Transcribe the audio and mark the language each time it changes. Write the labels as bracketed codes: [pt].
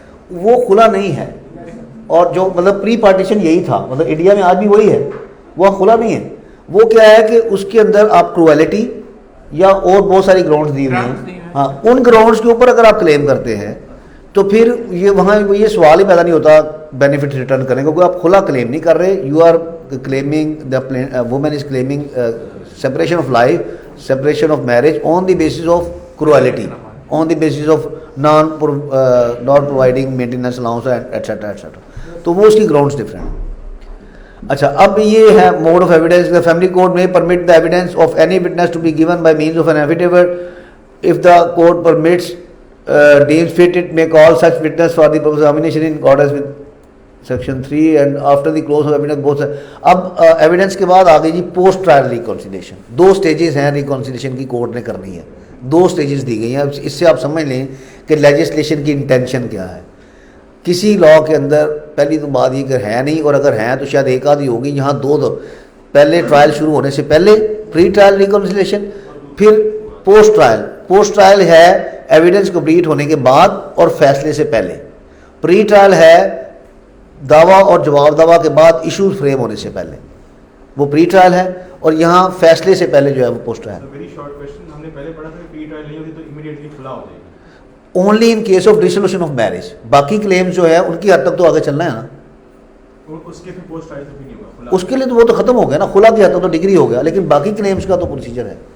[ur] وہ خلا نہیں ہے, اور جو مطلب پری پارٹیشن یہی تھا, مطلب انڈیا میں آج بھی وہی ہے, وہ خلا نہیں ہے. وہ کیا ہے کہ اس کے اندر آپ کرویلٹی یا اور بہت ساری گراؤنڈز دی ہوئی ہیں, ہاں ان گراؤنڈز کے اوپر اگر آپ کلیم کرتے ہیں تو پھر یہ وہاں یہ سوال ہی پیدا نہیں ہوتا بینیفٹ ریٹرن کرنے کا, کیونکہ آپ کھلا کلیم نہیں کر رہے. [en] You are claiming, the woman is claiming separation of life, separation of marriage on the basis of cruelty, on the basis of not providing maintenance allowance etc etc. [ur] تو وہ اس کی grounds different ہیں. اچھا, اب یہ ہے [en] mode of evidence. The family court may permit the evidence of any witness to be given by means of an affidavit. If the court permits, deems fit, it may call such witness for the purpose of examination in accordance with Section 3 and after the close of evidence both. [ur] اب evidence کے بعد آگے جی post trial reconciliation. 2 stages ہیں reconciliation کی, court نے کرنی ہے, 2 stages دی گئی ہیں. اس سے آپ سمجھ لیں کہ لیجسلیشن کی انٹینشن کیا ہے. کسی لاء کے اندر پہلی تو بات یہ کہ ہے نہیں, اور اگر ہیں تو شاید ایک آدھی ہوگی. یہاں 2 پہلے ٹرائل شروع ہونے سے پہلے پری ٹرائل ریکنسیلیشن, پھر پوسٹ ٹرائل. پوسٹ ٹرائل ہے ایویڈنس کمپلیٹ ہونے کے بعد اور فیصلے سے پہلے. پری ٹرائل ہے دعویٰ اور جواب دعویٰ کے بعد ایشو فریم ہونے سے پہلے, وہ پری ٹرائل ہے. اور یہاں فیصلے سے پہلے جو ہے وہ post trial. [en] very short question, [ur] ہم نے پہلے پڑھا تھا کہ پری ٹرائل نہیں ہوتی تو امیڈیٹلی کھلا ہو جائے گی. [en] Only in case of dissolution of marriage. [ur] باقی کلیمز جو ہے ان کی حد تک تو آگے چلنا ہے نا, اس کے پھر پوسٹ ٹرائل تو بھی نہیں ہوگا, اس کے لیے تو وہ تو ختم ہو گیا نا, خلا کی حد تک تو ڈگری ہو گیا, لیکن باقی کلیمز کا تو پروسیجر ہے.